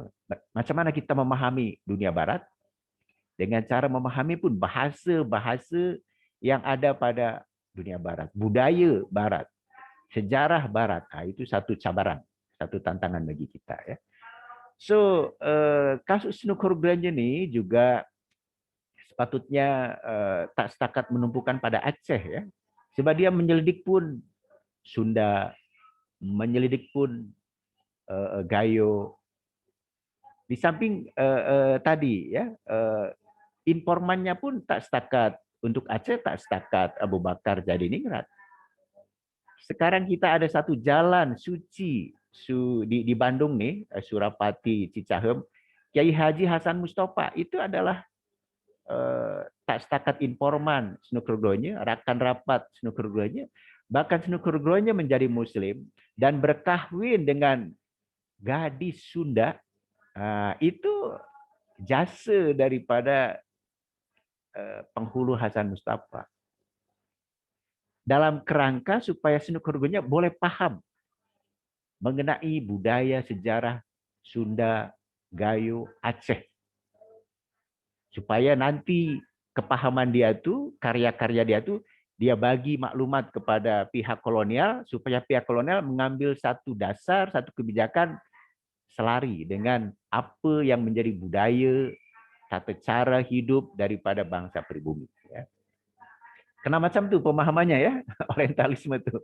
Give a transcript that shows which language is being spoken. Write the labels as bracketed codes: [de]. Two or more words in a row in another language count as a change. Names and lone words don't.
[ms] Macam mana kita memahami dunia barat? Dengan cara memahami pun bahasa-bahasa yang ada pada dunia barat, budaya barat, sejarah barat. Itu satu cabaran, satu tantangan bagi kita, ya. So, kasus Snoek Hurgronje ini juga sepatutnya tak setakat menumpukan pada Aceh, ya. Sebab dia menyelidik pun Sunda, menyelidik pun Gayo. Di samping tadi, ya, informannya pun tak setakat untuk Aceh, tak setakat Abu Bakar Jadiningrat. Sekarang kita ada satu jalan suci di Bandung nih, Surapati, Cicahem, Kiai Haji Hasan Mustafa. Itu adalah tak setakat informan Snoek Hurgronje, rakan rapat Snoek Hurgronje, bahkan Snoek Hurgronje menjadi Muslim dan berkahwin dengan gadis Sunda. Itu jasa daripada penghulu Hasan Mustafa. Dalam kerangka supaya Snoek Hurgronje boleh paham mengenai budaya sejarah Sunda, Gayo, Aceh. Supaya nanti kepahaman dia itu, karya-karya dia itu, dia bagi maklumat kepada pihak kolonial, supaya pihak kolonial mengambil satu dasar, satu kebijakan selari dengan apa yang menjadi budaya, tata cara hidup daripada bangsa pribumi. Ya. Kena macam tu pemahamannya, ya, orientalisme itu.